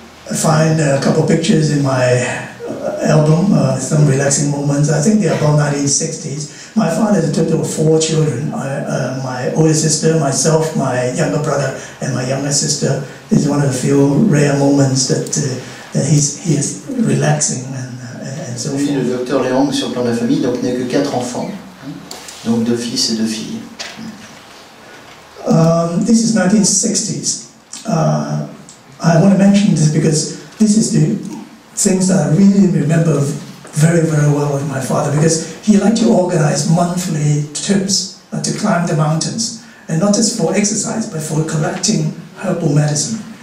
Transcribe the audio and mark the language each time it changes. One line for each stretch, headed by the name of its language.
English: I find a couple pictures in my album, some relaxing moments. I think they're about 1960s. My father had a total of 4 children. My older sister, myself, my younger brother, and my younger sister. This is one of the few rare moments that he has relaxing and so
French: Oui,
English: forth.
French: le docteur Leong, sur le plan de la famille, donc n'est que 4 enfants, donc 2 fils et 2 filles.
English: This is 1960s. I want to mention this because this is the things that I really remember very, very well with my father, because he liked to organize monthly trips to climb the mountains, and not just for exercise, but for collecting herbal medicine.